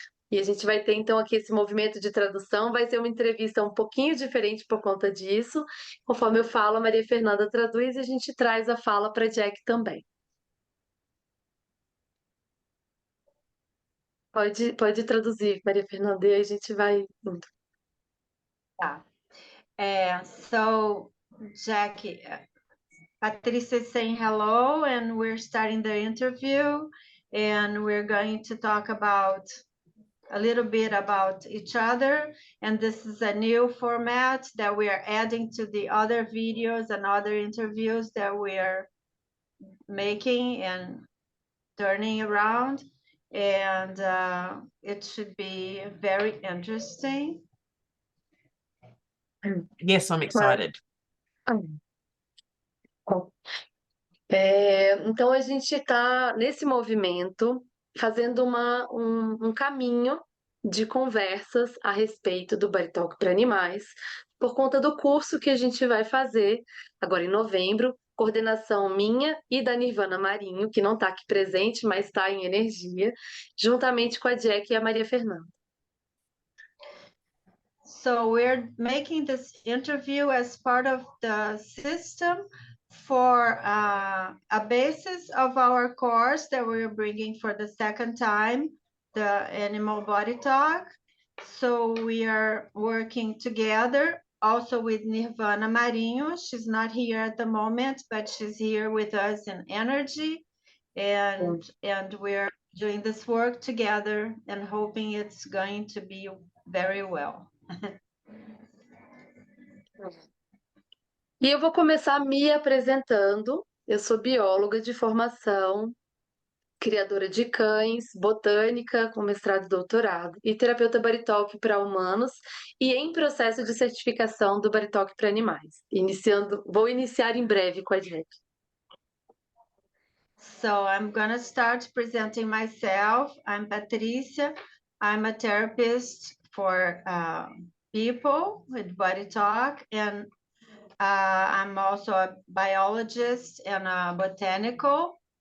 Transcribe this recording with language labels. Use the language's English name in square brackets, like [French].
[Portuguese] E a gente vai ter, então, aqui esse movimento de tradução. Vai ser uma entrevista um pouquinho diferente por conta disso. Conforme eu falo, a Maria Fernanda traduz e a gente traz a fala para a Jacquie também. Pode traduzir, Maria Fernanda, e aí a gente vai indo. Tá. [English] So, Jacquie, Patricia is saying hello, and we're starting the interview, and we're going to talk about a little bit about each other, and this is a new format that we are adding to the other videos and other interviews that we are making and turning around, and it should be very interesting. Yes, I'm excited. [Portuguese] Então, a gente está, nesse movimento, fazendo um caminho de conversas a respeito do BodyTalk para animais, por conta do curso que a gente vai fazer agora em novembro, coordenação minha e da Nirvana Marinho, que não está aqui presente, mas está em energia, juntamente com a Jacquie e a Maria Fernanda. [English] So we're making this interview as part of the system for a basis of our course that we're bringing for the second time, the Animal Body Talk. So we are working together also with Nirvana Marinho. She's not here at the moment, but she's here with us in energy. And we're doing this work together and hoping it's going to be very well. [Portuguese] E eu vou começar me apresentando. Eu sou bióloga de formação, criadora de cães, botânica com mestrado e doutorado, e terapeuta BodyTalk para humanos, e em processo de certificação do BodyTalk para animais. Vou iniciar em breve com a Jacquie. [English] So I'm going to start presenting myself. I'm Patricia. I'm a therapist for people with BodyTalk, and I'm also a biologist and a botanical.